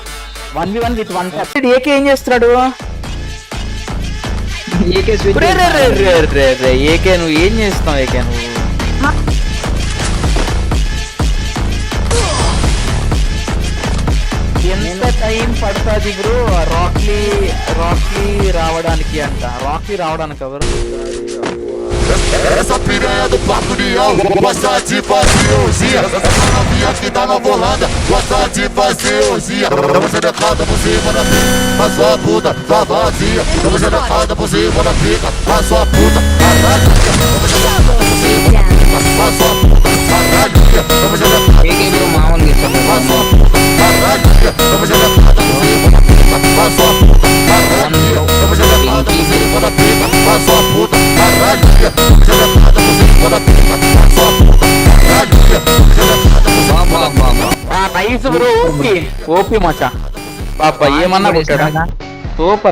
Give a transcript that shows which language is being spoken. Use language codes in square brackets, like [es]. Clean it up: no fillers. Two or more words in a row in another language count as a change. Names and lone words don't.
[te] 1v1 విత్ 1 ఏకే ఏం చేస్తున్నాడు? ఏకే నువ్వు ఏం చేస్తున్నావు? ఏకే నువ్వు ఎంత టైం పడుతుంది బ్రో రాకీ రావడానికి అంట? రాకీ రావడానికి ఎవరు? [pt] Essa piranha do Papo Leão gosta de fazer orgia. Essa novinha que tá na volanda gosta de fazer orgia. Vamos ser decada por cima da pica, a sua puta tá vazia. Vamos ser decada por cima da pica, a sua puta caralho. Vamos ser decada por cima da pica, a sua puta caralho. Vamos ser decada por cima da pica, a sua puta caralho. Vamos ser decada por cima da pica, a sua puta caralho. Vamos ser decada por cima da pica, a sua puta caralho. [en] nice bro. [te] ఓపీ మచ్చా బాబా ఏమన్నా కొట్టాడా? సూపర్.